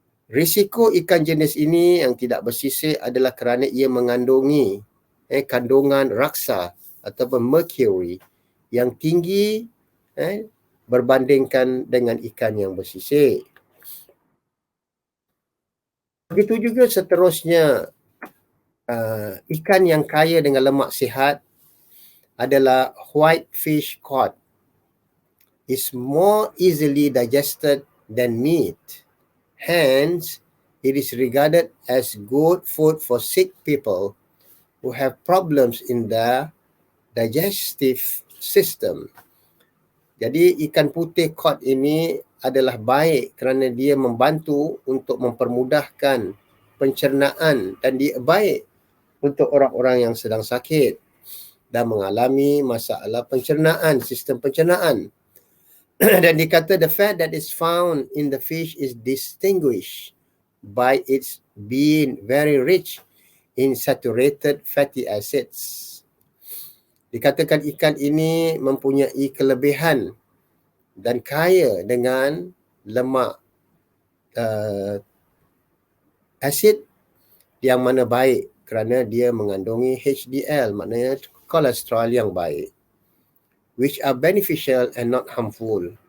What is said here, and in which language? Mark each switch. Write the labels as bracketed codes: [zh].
[ms] Risiko ikan jenis ini yang tidak bersisik adalah kerana ia mengandungi kandungan raksa ataupun mercury yang tinggi berbandingkan dengan ikan yang bersisik. Begitu juga seterusnya, ikan yang kaya dengan lemak sihat adalah white fish cod. [en] Is more easily digested than meat. Hence, it is regarded as good food for sick people who have problems in their digestive system. [ms] Jadi ikan putih cod ini adalah baik kerana dia membantu untuk mempermudahkan pencernaan dan dia baik untuk orang-orang yang sedang sakit dan mengalami masalah pencernaan, sistem pencernaan. Dan dikata [en] the fat that is found in the fish is distinguished by its being very rich in saturated fatty acids. [ms] Dikatakan ikan ini mempunyai kelebihan dan kaya dengan lemak asid yang mana baik kerana dia mengandungi HDL, maknanya kolesterol yang baik, [en] which are beneficial and not harmful.